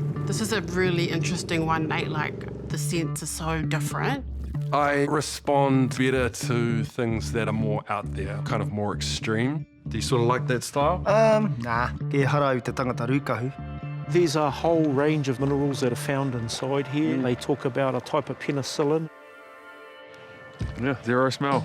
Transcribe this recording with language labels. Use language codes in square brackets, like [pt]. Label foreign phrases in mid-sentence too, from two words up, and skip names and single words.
[en] This is a really interesting one, Nate. Like, the scents are so different. I respond better to things that are more out there, kind of more extreme. Do you sort of like that style? Nah, [mi] ke hara i te tangata rūkahu. [en] There's a whole range of minerals that are found inside here. They talk about a type of penicillin. Yeah, zero smell.